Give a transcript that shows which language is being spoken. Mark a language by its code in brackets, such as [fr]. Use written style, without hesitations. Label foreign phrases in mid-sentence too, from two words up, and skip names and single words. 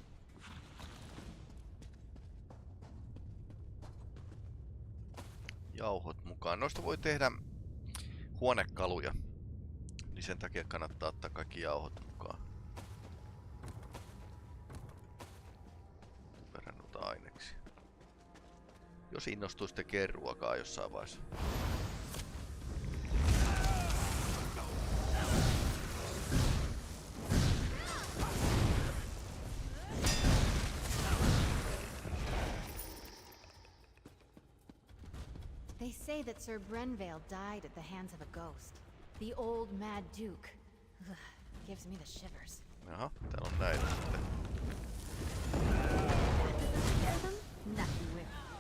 [fi] Jauhot mukaan. Noista voi tehdä huonekaluja, niin sen takia kannattaa ottaa kaikki jauhot mukaan. Verrannut aineksi. Jos innostuisi tekemään ruokaa jossain vaiheessa. [en] They say that Sir Brenvale died at the hands of a ghost. The old Mad Duke. Ugh, gives me the shivers. [fi] Jaha, täällä on näitä sitten. [en] Nothing will.